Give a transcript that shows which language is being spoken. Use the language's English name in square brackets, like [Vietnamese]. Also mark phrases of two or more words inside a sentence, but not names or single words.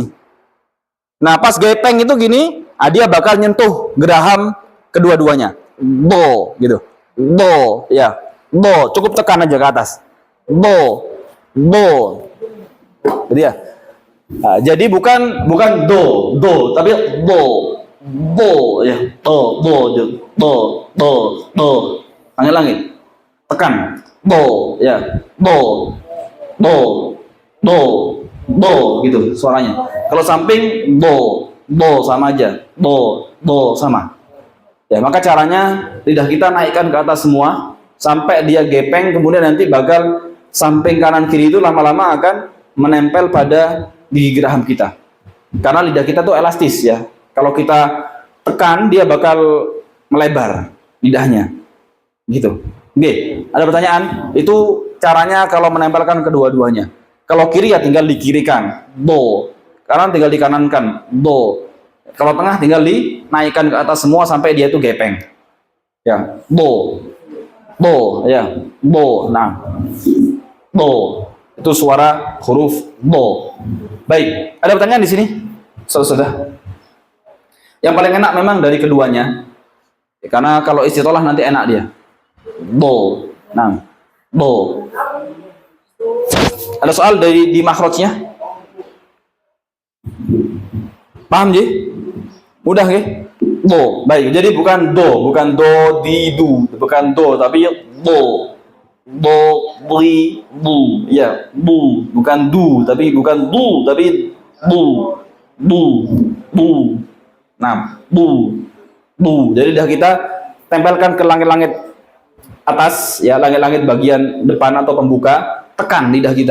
[Indonesian] Nah, pas gepeng itu gini, dia bakal nyentuh geraham kedua-duanya. Do, gitu. Do, ya. Do, cukup tekan aja ke atas. Do, do. Jadi ya. Nah, jadi bukan do, tapi do. Do, ya. Do, do. Langit-langit. Tekan. Do, ya. Do, gitu suaranya. Kalau samping do sama aja. Do sama. Ya, maka caranya lidah kita naikkan ke atas semua sampai dia gepeng, kemudian nanti bakal samping kanan kiri itu lama-lama akan menempel pada gigi geraham kita. Karena lidah kita tuh elastis ya. Kalau kita tekan dia bakal melebar lidahnya. Gitu. Oke, ada pertanyaan? Itu caranya kalau menempelkan kedua-duanya. Kalau kiri ya tinggal dikirikan, do. Kanan tinggal dikanankan, do. Kalau tengah tinggal dinaikkan ke atas semua sampai dia itu gepeng. Ya, do. Do, ya. Do. Nah. Do. Itu suara huruf do. Baik, ada pertanyaan di sini? Sudah. Yang paling enak memang dari keduanya. Karena kalau istitolah nanti enak dia. Do. Nah. Do. Ada soal di makhrajnya? Paham Ji? Mudah ya? Do. Baik, jadi bukan do di du, bukan do tapi do. Do, bli, bu. Ya, bu, bukan du tapi bukan du tapi bu. Bu, bu. Nah, bu. Bu. Jadi dah kita tempelkan ke langit-langit atas ya, langit-langit bagian depan atau pembuka, tekan lidah kita.